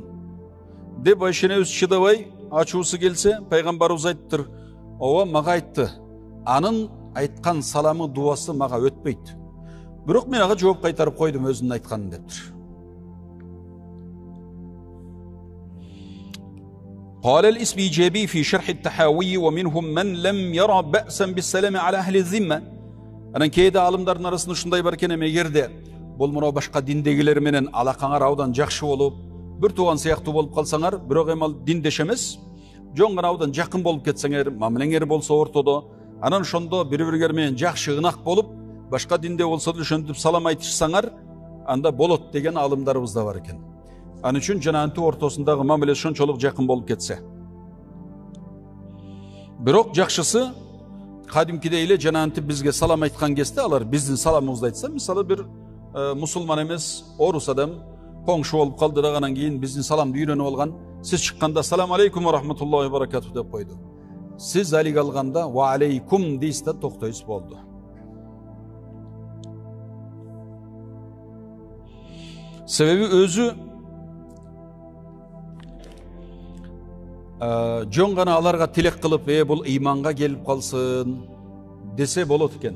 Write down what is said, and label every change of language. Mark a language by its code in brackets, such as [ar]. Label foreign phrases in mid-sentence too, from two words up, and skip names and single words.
[ky] Деп Айша энебиз чыдабай ачуусу келсе, пайгамбарыбыз айтыптыр: "Ооба, мага айтты. Анын айткан саламы, дуасы мага өтпөйт. Бирок мен ага жооп кайтарып койдум өзүнүн айтканын" дептир. [ar] قال الاسم إيجابي في شرح التحاوي ومنهم من لم يرى بأسا بالسلام على أهل الذمة. [ky] Анан кейде алымдардын арасында ушундай бар экен, эгерде бул мына башка диндегилер менен алакаңар абдан жакшы болуп, бир тууган сыяктуу болуп калсаңар, бирок эми ал диндеш эмес, жөн гана абдан жакын болуп кетсеңер, мамилеңер болсо ортодо, анан ошондо бири-бириңер менен жакшы ынак болуп, башка динде болсо да ошентип салам айтышсаңар, анда болот деген алымдарыбыз да бар экен. Анын үчүн жанагынтип ортосундагы мамиле ошончолук жакын болуп кетсе. Бирок жакшысы кадимкидей эле жанагынтип бизге салам айткан кезде алар биздин саламыбызды айтса, мисалы бир мусулман эмес орус адам коңшу болуп калды да, анан кийин биздин саламды үйрөнүп алган, сиз чыкканда [ar] سلام عليكم ورحمة الله وبركاته [ky] деп койду. Сиз алиги алганда [ar] وعليكم [ky] дейсиз да токтойсуз, болду. Себеби өзү жөн гана аларга тилек кылып, бул ыйманга келип калсын десе болот экен.